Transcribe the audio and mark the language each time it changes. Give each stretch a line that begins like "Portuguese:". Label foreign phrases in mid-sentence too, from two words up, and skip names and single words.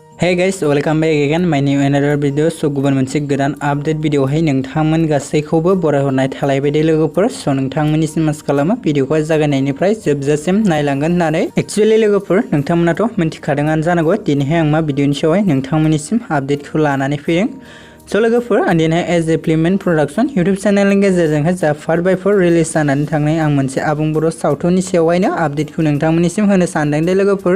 English: Hey guys, welcome back again. My new another video.
Bodo: So गुबुन मोनसे गोदान अपडेट भिडिअ हाय नोंथांमोन गासैखौबो बरायहरनाय थालायबाय लोगोफोर। सो नोंथांमोननिसिम आसा खालामो भिडिअखौ जागायनायनिफ्राय जोबजासिम नायलांगोन होननानै। एक्चुअली लोगोफोर नोंथांमोनाथ' मिन्थिखादोंआनो जानांगौ दिनैहाय आं मा भिडिअनि सायावहाय नोंथांमोननिसिम अपडेटखौ लानानै फैदों। So लोगोफोर आं दिनैहाय एज ए फिल्म एन्ड प्रडाक्शन YouTube चेनेलनि गेजेरजोंहाय जा पार्ट बाय पार्ट रिलिज जानानै थांनाय आं मोनसे आबुं बर' सावथुननि सायावहायनो अपडेटखौ नोंथांमोननिसिम होनो सानदों दे लोगोफोर।